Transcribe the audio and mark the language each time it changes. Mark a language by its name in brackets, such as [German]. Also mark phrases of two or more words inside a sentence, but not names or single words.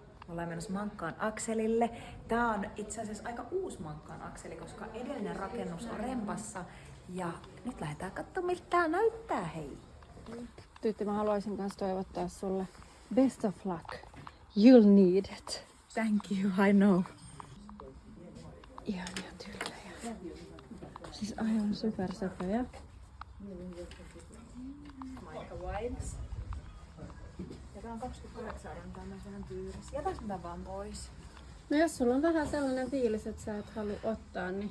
[Finnish] Ollaan menossa Mankkaan akselille. Tää on itse asiassa aika uusi Mankkaan akseli, koska edellinen rakennus on rempassa. Ja nyt lähdetään katsomaan, miltä tää näyttää, hei. Tytti, mä haluaisin kanssa toivottaa sulle [English] best of luck. You'll need it. Thank you, I know. [Finnish] Ihania tyllejä. Siis aivan supersöpöjä. Maika vibes. Ja tää on 28 euroa, tää on myös vähän tyyris. Jätäks mä vaan pois? No jos sulla on vähän sellainen fiilis, että sä et halua ottaa, niin